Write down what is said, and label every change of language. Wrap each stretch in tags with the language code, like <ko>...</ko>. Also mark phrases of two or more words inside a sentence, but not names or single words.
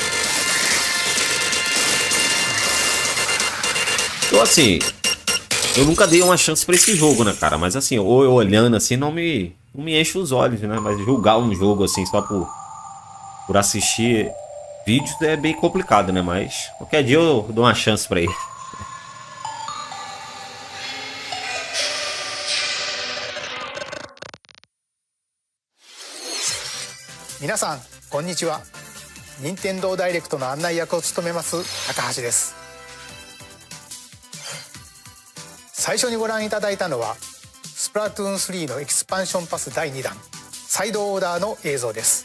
<pt>Então, assim, eu nunca dei uma chance pra esse jogo, né, cara? Mas, assim, ou eu olhando assim, não me enche os olhos, né? Mas julgar um jogo, assim, só por assistir vídeos é bem complicado, né? Mas qualquer dia eu dou uma chance pra ele.</pt> <ja>皆さんこんにちは。任天堂ダイレクトの案内役を務めます高橋です。最初にご覧いただいたのはスプラトゥーン3のエキスパンションパス第2弾サイドオーダーの映像です。</ja>